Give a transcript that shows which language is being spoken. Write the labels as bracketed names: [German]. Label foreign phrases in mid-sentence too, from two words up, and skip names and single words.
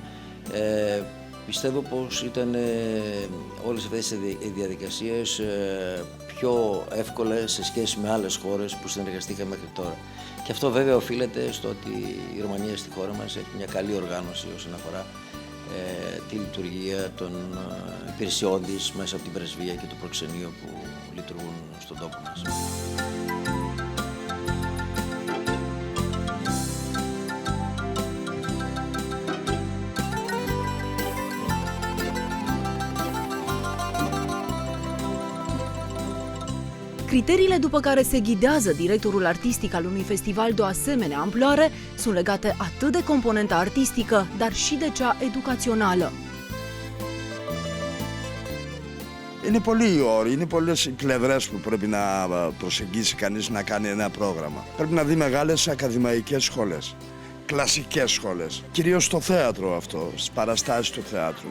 [Greek] Πιστεύω πως ήταν όλες αυτές οι διαδικασίες πιο εύκολες σε σχέση με άλλες χώρες που συνεργαστήκαμε μέχρι τώρα. Και αυτό βέβαια οφείλεται στο ότι η Ρουμανία στη χώρα μας έχει μια καλή οργάνωση όσον αφορά τη λειτουργία των υπηρεσιών της μέσα από την πρεσβεία και το προξενείο που λειτουργούν στον τόπο μας. [Romanian] Criteriile după care se ghidează directorul artistic al unui festival de o asemenea amploare sunt legate atât de componenta artistică, dar și de cea educațională. [Greek] Είναι πολλοί οι όροι, είναι πολλές οι πλευρές που πρέπει να προσεγγίσει κανείς να κάνει ένα πρόγραμμα. Πρέπει να δει μεγάλες ακαδημαϊκές σχολές, κλασικές σχολές, κυρίως στο θέατρο αυτό, στις παραστάσεις του θεάτρου.